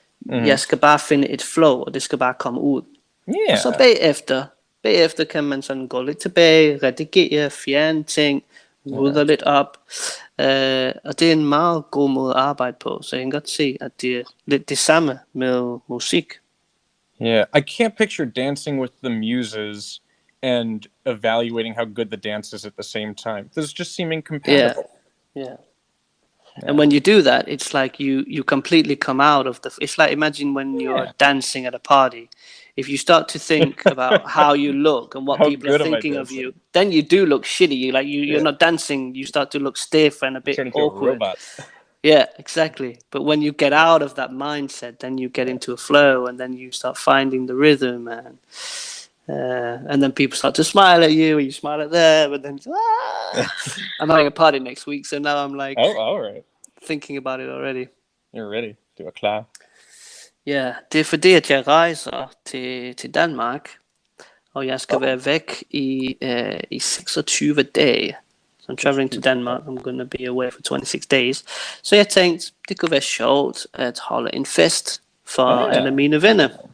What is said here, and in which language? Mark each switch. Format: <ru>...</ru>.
<da>Jeg skal bare finde et flow, og det skal bare komme ud. Og så bagefter kan man sådan gå lidt tilbage, redigere, fjerne ting, rydde lidt op. Og det er en meget god måde at arbejde på, så jeg kan godt se, at det er lidt det samme med musik.</da> <en>Yeah, I can't picture dancing with the muses and evaluating how good the dance is at the same time. Those just seem incompatible. Yeah. And when you do that, it's like you completely come out of it's like, imagine when you're dancing at a party. If you start to think about how you look and what people are thinking of you, then you do look shitty. You're not dancing, you start to look stiff and a bit awkward. Robot. Yeah, exactly. But when you get out of that mindset, then you get into a flow, and then you start finding the rhythm, and then people start to smile at you, and you smile at them, and then I'm having a party next week, so now I'm like, all right, thinking about it already. You're ready.</en> <da>Du er klar. Ja, det er fordi, at jeg rejser til Danmark, og jeg skal være væk i 26 dage.</da> <en>So I'm traveling to Denmark. I'm going to be away for 26 days.</en> <da>Så jeg tænkte, det kunne være sjovt at holde en fest for alle mine venner.</da>